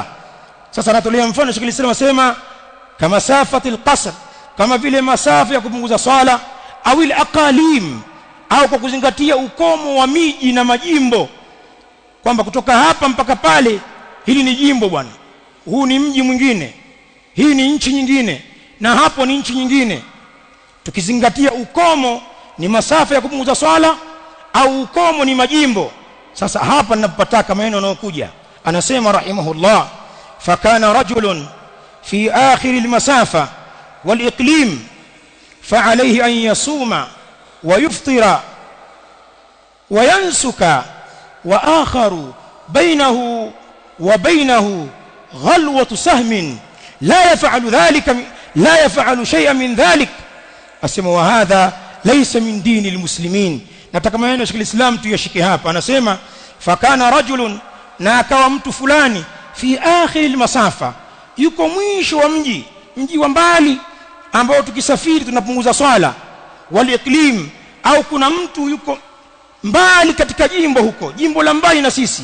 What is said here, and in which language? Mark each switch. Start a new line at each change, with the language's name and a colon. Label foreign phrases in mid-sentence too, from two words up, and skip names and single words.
Swahili: Sasa natolea mfano Sheikh Islam asema kama
Arabic: مسافة القصر,
Swahili: kama vile masafa ya kupunguza swala, au al-aqalim, au kwa kuzingatia ukomo wa miji na majimbo, kwamba kutoka hapa mpaka pale hili ni jimbo bwana, huu ni mji mwingine, hii ni nchi nyingine, na hapo ni nchi nyingine. Tukizingatia ukomo ni masafa ya kupunguza swala au ukomo ni majimbo. Sasa hapa ninapopataka maneno yanayokuja, anasema
Arabic: رحمه الله فكان رجل في آخر المسافة والإقليم فعليه أن يصوم ويفطر وينسك، وآخر بينه وبينه غلوة سهم لا يفعل شيئا من ذلك. أسمى وهذا ليس من دين المسلمين.
Swahili: nataka maneno Sheikh Islam tuyashike hapa. Anasema
Arabic: فكان رجل,
Swahili: na akawa mtu fulani,
Arabic: في آخر المسافة,
Swahili: yuko mwisho wa mji wa mbali ambao tukisafiri tunapunguza swala, waliqlim, au kuna mtu yuko mbali katika jimbo huko, jimbo la mbali na sisi.